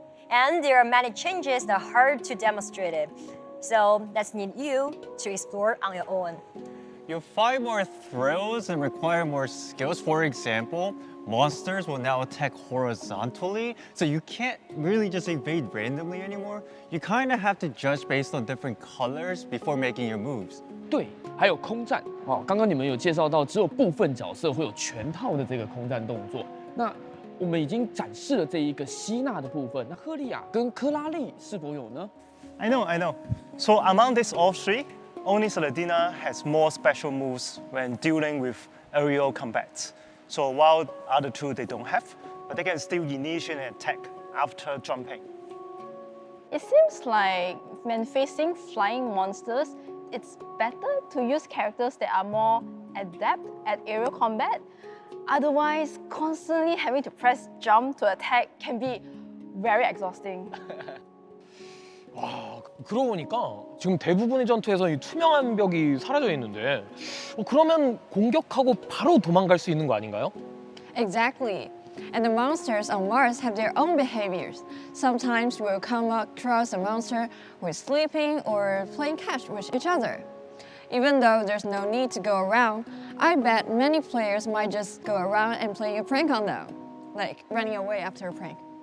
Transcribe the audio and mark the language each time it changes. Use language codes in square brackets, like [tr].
[en] And there are many changes that are hard to demonstrate it. So let's need you to explore on your own. You'll find more thrills and require more skills. For example, monsters will now attack horizontally, so you can't really just evade randomly anymore. You kind of have to judge based on different colors before making your moves. [zh] 对，还有空战哦，刚刚你们有介绍到，只有部分角色会有全套的这个空战动作。那我们已经展示了这一个吸纳的部分，那赫利亚跟科拉利是否有呢？ [en] I know. So among these all three, only Saladina has more special moves when dealing with aerial combat. So while other two they don't have, but they can still initiate an attack after jumping. It seems like when facing flying monsters, it's better to use characters that are more adept at aerial combat. Otherwise, constantly having to press jump to attack can be very exhausting. [ko] 와, 그러고 보니까 지금 대부분의 전투에서 이 투명한 벽이 사라져 있는데 그러면 공격하고 바로 도망갈 수 있는 거 아닌가요? [en] Exactly. And the monsters on Mars have their own behaviors. Sometimes we'll come across a monster who is sleeping or playing catch with each other. Even though there's no need to go around, I bet many players might just go around and play a prank on them, like running away after a prank.